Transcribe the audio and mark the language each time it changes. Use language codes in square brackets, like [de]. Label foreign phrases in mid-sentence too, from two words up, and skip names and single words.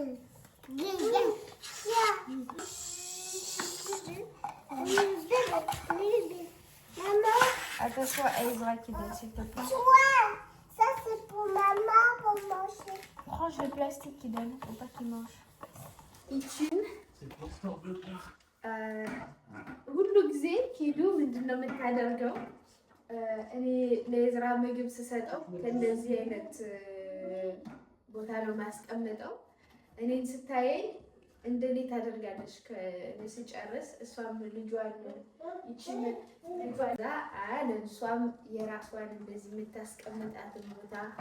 [fr] Maman, Attention à Ezra qui donne, s'il te plaît. ça c'est pour maman pour manger. Range le plastique qui donne, faut pas qu'il mange. [am] ይችን ሁሉ ጊዜ ኪዱ ምንድን ነው የምታደርገው? እኔ ለኤዝራ ምግብ ስሰጠው ከእንደዚህ አይነት ቦታ ነው ማስቀምጠው። እኔን ስታየኝ እንደኔ ታደርጋለች። ከእኔ ስጨርስ እሷም ልጇን ይችን ልጇን አለ እሷም የራሷን እንደዚህ የምታስቀምጣትን ቦታ